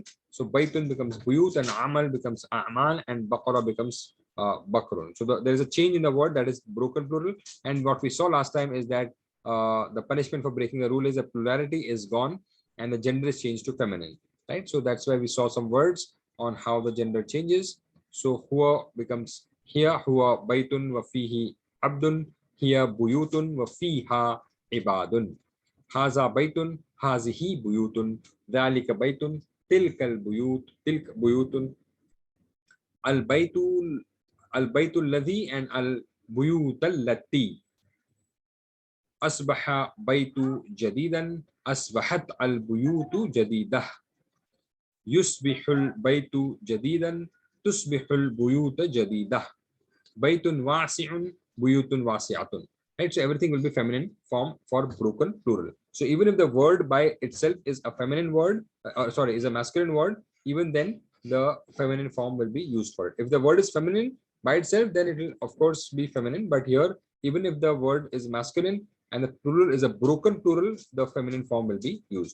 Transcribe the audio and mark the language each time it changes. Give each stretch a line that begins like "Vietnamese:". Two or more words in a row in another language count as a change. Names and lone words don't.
English: So baitun becomes buyut, and amal becomes a'mal, and baqara becomes bakrun. So there is a change in the word, that is broken plural. And what we saw last time is that the punishment for breaking the rule is that plurality is gone and the gender is changed to feminine, right? So that's why we saw some words on how the gender changes.
Arabic: So huwa becomes hiya, هو بيت وفيه عبد، هي بيوت وفيها عباد. هذا بيت، هذه بيوت، ذلك بيت، تلك البيوت، تلك بيوت، البيت الذي, and البيوت التي. أصبح البيت جديدا، أصبحت البيوت جديدة. يصبح البيت جديدا، تصبح البيوت جديدة. بيت واسع، بيوت واسعة.
English: Right, so everything will be feminine form for broken plural. So even if the word by itself is a feminine word, is a masculine word, even then the feminine form will be used for it. If the word is feminine by itself, then it will of course be feminine. But here, even if the word is masculine and the plural is a broken plural, the feminine form will be used.